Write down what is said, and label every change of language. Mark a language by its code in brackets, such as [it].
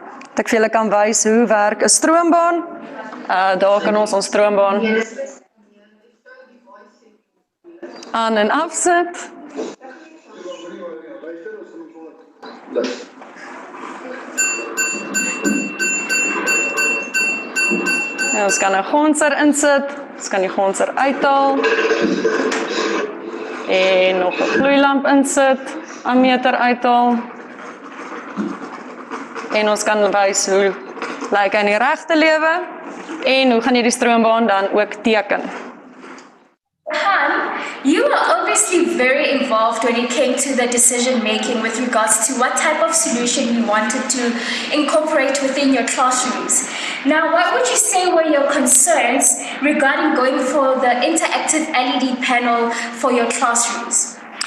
[af] Dat ek vir julle kan wys hoe werk 'n stroombaan. Daar kan ons stroombaan aan en afsit. Ja, ons kan 'n gonser insit, ons kan die gonser uithaal en nog 'n gloeilamp insit, ammeter uithaal en ons kan wys hoe lyk in die regte lewe en hoe gaan jy die stroombaan dan ook teken. [en] Han, you are obviously very involved when it came to the decision making with regards to what type of solution you wanted to incorporate within your classrooms. Now, what would you say were your concerns regarding going for the interactive LED panel for your classrooms?